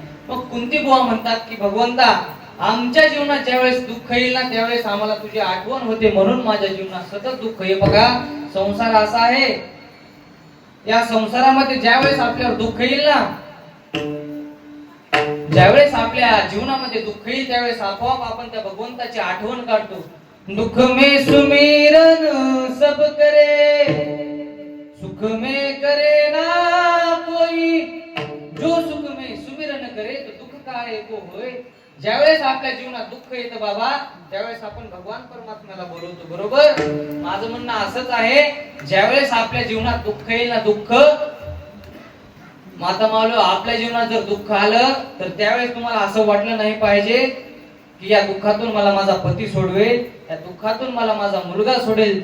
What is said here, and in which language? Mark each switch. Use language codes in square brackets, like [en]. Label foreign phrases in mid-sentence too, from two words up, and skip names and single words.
[mr] मग कुंती बुवा म्हणतात की भगवंता आमच्या जीवनात ज्यावेळेस दुःख येईल ना त्यावेळेस आम्हाला तुझी आठवण होते, म्हणून माझ्या जीवनात सतत दुःख आहे. बघा संसार असा आहे, या संसारामध्ये ज्यावेळेस आपल्यावर दुःख येईल ना, ज्यावेळेस आपल्या जीवनामध्ये दुःख येईल त्यावेळेस आपोआप आपण त्या भगवंताची आठवण काढतो. [hi] दुख में सुमिरन सब करे, सुख में करे ना कोई, जो सुख में सुमिरन करे तो दुःख काय को होय. [mr] ज्यावेळेस आपल्या जीवनात दुःख येतं बाबा त्यावेळेस आपण भगवान परमात्म्याला बोलवतो. बरोबर, माझं म्हणणं असंच आहे, ज्यावेळेस आपल्या जीवनात दुःख येईल ना, दुःख माता मावलो आपल्या जीवनात जर दुःख आलं तर त्यावेळेस तुम्हाला असं वाटलं नाही पाहिजे की या दुःखातून मला माझा पती सोडवेल, या दुःखातून मला माझा मुलगा सोडेल.